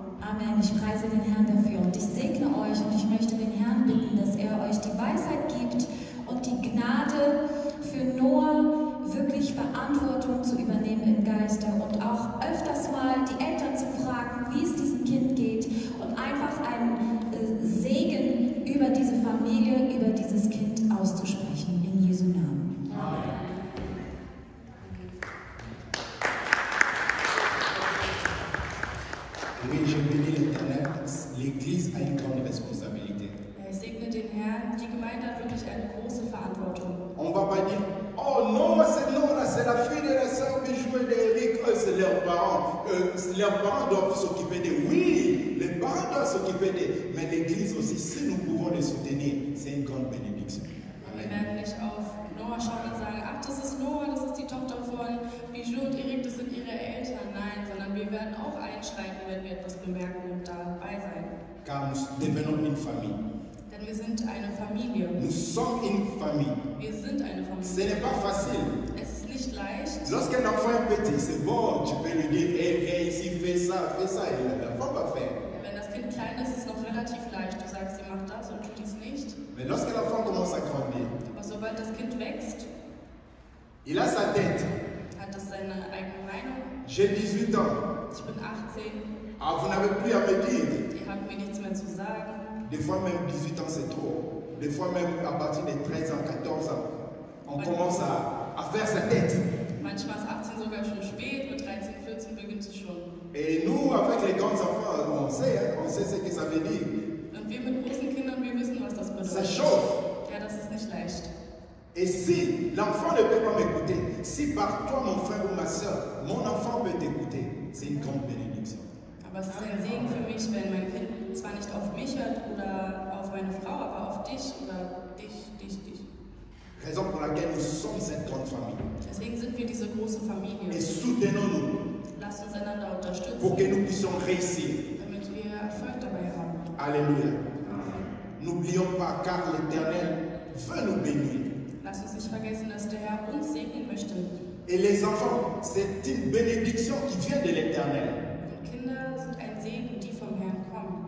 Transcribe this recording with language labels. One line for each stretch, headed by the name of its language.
German: Amen. Ich preise den Herrn dafür und ich segne euch und ich möchte den Herrn bitten, dass er euch die Weisheit gibt und die Gnade für Noah, wirklich Verantwortung zu übernehmen im Geiste und auch öfters mal die Eltern zu fragen, wie es diesem Kind geht und einfach einen Segen über diese Familie, über dieses Kind auszusprechen, in Jesu Namen. Amen.
French: Oui, je bénis l'Éternel, l'Église a une grande responsabilité.
German: Ich segne den Herrn, die Gemeinde hat wirklich eine große Verantwortung.
French: On ne va pas dire, oh non, c'est la fille de la sœur Bijou et d'Eric, c'est leur leurs parents doivent s'occuper d'eux. Oui, les parents doivent s'occuper d'eux. Mais l'Église aussi, si nous pouvons les soutenir, c'est une grande bénédiction.
German: Wir Amen. werden nicht auf Noah schauen und sagen, ach, das ist Noah, das ist die Tochter von Bijou und Erik, das sind ihre Eltern. Nein, sondern wir werden auch einschreiten, wenn wir etwas bemerken und dabei sein.
French: Car nous devenons une famille.
German: Denn wir sind eine Familie.
French: Nous sommes une famille.
German: Wir sind eine
French: Ce
German: Familie.
French: n'est pas facile.
German: Es ist nicht leicht.
French: Lorsqu'un enfant est petit, c'est bon, tu peux lui dire, hey, viens ici, fais ça, et l'enfant va faire.
German: Wenn das Kind klein ist, ist es noch relativ leicht. Du sagst, sie macht das und tu dies nicht.
French: Mais lorsque l'enfant commence à grandir,
German: Aber sobald das Kind wächst,
French: il a sa tête.
German: hat es seine eigene Meinung.
French: J'ai 18 ans.
German: Ich bin 18.
French: Ah, vous n'avez plus à me dire.
German: Ihr habt mir nichts mehr zu sagen.
French: Des fois même 18 ans c'est trop. Des fois même à partir de 13 ans, 14 ans, on commence à faire sa tête.
German: Manchmal ist 18 sogar schon spät, mit 13, 14 beginnt es schon.
French: Et nous, avec les grands enfants, on sait ce que ça veut dire.
German: Und wir mit großen Kindern, wir wissen, was das
French: Ça
German: bedeutet.
French: chauffe.
German: Ja, das ist nicht leicht.
French: Et si l'enfant ne peut pas m'écouter, si par toi, mon frère ou ma soeur, mon enfant peut t'écouter, c'est une grande bénédiction.
German: Aber es ist ein Segen für mich, wenn mein Kind zwar nicht auf mich hört oder auf meine Frau, aber auf dich oder dich.
French: Raison pour laquelle nous sommes cette grande famille.
German: Deswegen sind wir diese große
French: Et
German: Familie.
French: soutenons-nous
German: Lasst uns einander unterstützen,
French: pour que nous puissions réussir.
German: damit wir Erfolg dabei haben.
French: Alléluia. N'oublions pas, car l'Éternel veut nous bénir.
German: Lasst uns nicht vergessen, dass der Herr uns segnen möchte.
French: Et les enfants, c'est une bénédiction qui vient de l'Éternel.
German: Und Kinder sind ein Segen, die vom Herrn kommen.